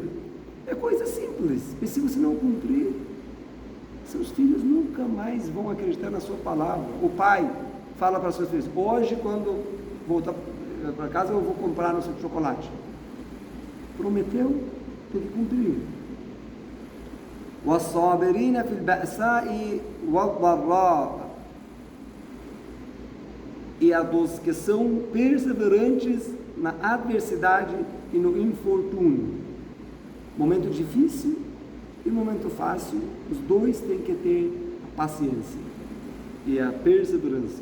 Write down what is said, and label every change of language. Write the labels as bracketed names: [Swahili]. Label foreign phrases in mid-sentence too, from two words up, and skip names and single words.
[Portuguese] É coisa simples, mas se você não cumprir, seus filhos nunca mais vão acreditar na sua palavra. O pai fala para seus filhos: hoje, quando voltar para casa, eu vou comprar no seu chocolate. Prometeu, tem que cumprir. [Arabic] وَالصَّابِرِينَ فِي الْبَأْسَاءِ وَالضَّرَّاءِ, [Portuguese] e a dos que são perseverantes na adversidade e no infortúnio. Momento difícil e momento fácil, os dois têm que ter a paciência e a perseverança.